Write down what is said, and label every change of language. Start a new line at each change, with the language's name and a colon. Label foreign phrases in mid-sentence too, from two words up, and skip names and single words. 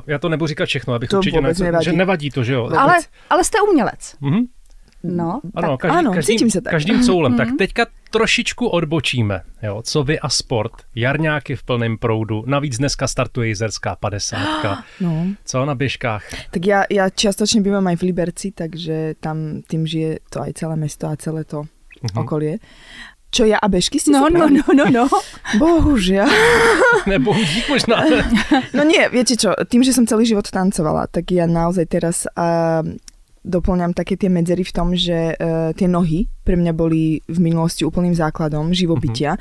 Czech: Já to nebudu říkat všechno, abych to určitě nevadí. Že nevadí to, že jo. Ale jste umělec. No, ano, cítím se tak. Každým coulem. Tak teďka trošičku odbočíme. Jo, co vy a sport, jarňáky v plném proudu, navíc dneska startuje Jizerská 50. Co na běžkách?
Slovak: Tak ja čiastočne bývam aj v Liberci, takže tam tým žije to aj celé mesto a celé to okolie. Čo ja a bežky ste No. Bohužiaľ.
Czech: Nebo dík možná.
Slovak: No nie, viete čo, tým, že som celý život tancovala, tak ja naozaj teraz doplňam také tie medzery v tom, že tie nohy pre mňa boli v minulosti úplným základom živobytia.